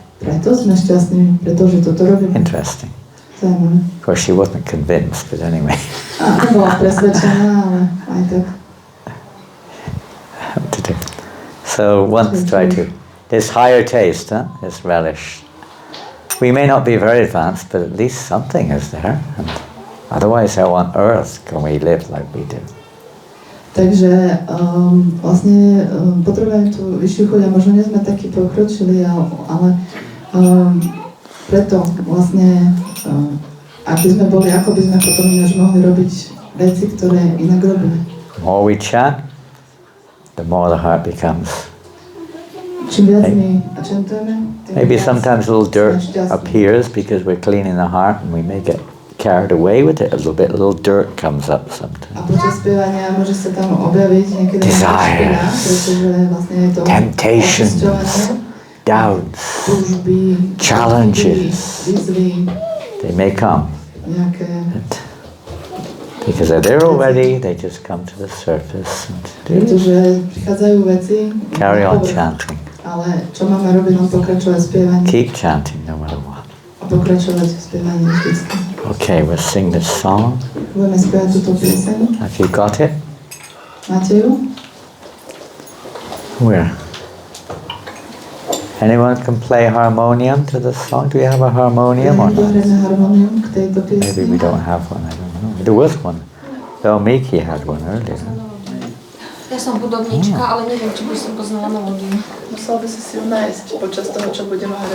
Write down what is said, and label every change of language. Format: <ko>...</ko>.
<sk>preto sme šťastní, pretože toto robíme.</sk> <en>Interesting.</en> <sk>Zaujímavé.</sk> <en>Of course, she wasn't convinced, but anyway.</en> <sk>A nebola presvedčená, ale aj tak.</sk> <en>What to do. So once try to. This higher taste, this relish. We may not be very advanced, but at least something is there. And otherwise, how on earth can we live like we do?</en> <sk>Takže vlastne potrebujeme tú vyššiu chuť a možno nie sme takí pokročili, ale preto vlastne, ak by sme boli, ako by sme potom ináč mohli robiť veci, ktoré inak robíme.</sk> <en>The more we chant, the more the heart becomes.</en> <sk>Čím viac my čantujeme, tým</sk> <en>Maybe</en> <sk>viac</sk> <en>sometimes a little dirt</en> <sk>sme šťastní.</sk> <en>appears because we're cleaning the heart and we may get carried away with it a little bit. A little dirt comes up</en> <sk>A</sk> <en>sometimes.</en> <sk>počas spievania môže sa tam objaviť niekedy</sk> <en>Desires.</en> <sk>špina, pretože vlastne je to</sk> <en>Temptations.</en> <sk>očisťovanie,</sk> <en>Doubts,</en> <sk>túžby,</sk> <en>Challenges.</en> <sk>výzvy,</sk> <en>they may come.</en> <sk>nejaké.</sk> <en>Because they're there already, they just come to the surface and</en> <sk>Pretože prichádzajú veci,</sk> <en>carry on</en> <sk>na povrch.</sk> <en>chanting.</en> <sk>Ale čo máme robiť, len pokračovať v spievaní</sk> <en>Keep chanting no matter what.</en> <sk>a pokračovať v spievaní vždycky.</sk> <en>Okay, we'll sing this song.</en> <sk>Budeme spievať túto pieseň.</sk> <en>Have you got it?</en> <sk>Máte ju?</sk> <en>Where? Anyone can play harmonium to the song? Do we have a harmonium or</en> <sk>Niekto</sk> <en>not?</en> <sk>hraje na harmonium k tejto</sk> <en>Maybe we don't have one, I don't know. There was one. Valmiki had one earlier.</en> <sk>Ja som hudobníčka, ale neviem, či by som poznala melódiu. Musela by si si ju nájsť počas toho, čo budeme hrať</sk>